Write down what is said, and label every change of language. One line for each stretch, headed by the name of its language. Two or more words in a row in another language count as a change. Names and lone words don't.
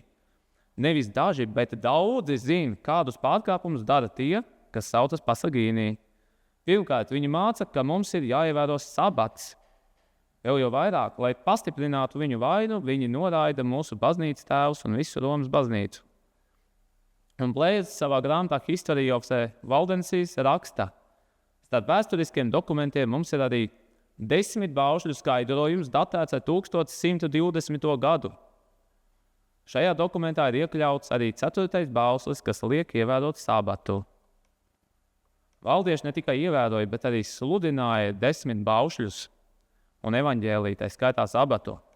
Latvian: Nevis daži, bet daudzi zina, kādus pārkāpumus dara tie, kas saucas Pasagīnī. Pirmkārt, viņi māca, ka mums ir jāievēro sabats. Vēl jau vairāk, lai pastiprinātu viņu vainu, viņi noraida mūsu baznīcas tēvus un visu Romas baznīcu. Un Blēzes savā grāmatā History of the Waldenses raksta, starp vēsturiskiem dokumentiem mums ir arī 10 baušļu skaidrojums datēts ar 1120. gadu. Šajā dokumentā ir iekļauts arī 4. bauslis, kas liek ievērot sabatu. Valdieši ne tikai ievēroja, bet arī sludināja 10 baušļus un evaņģēliju, tā skaitā sabatu.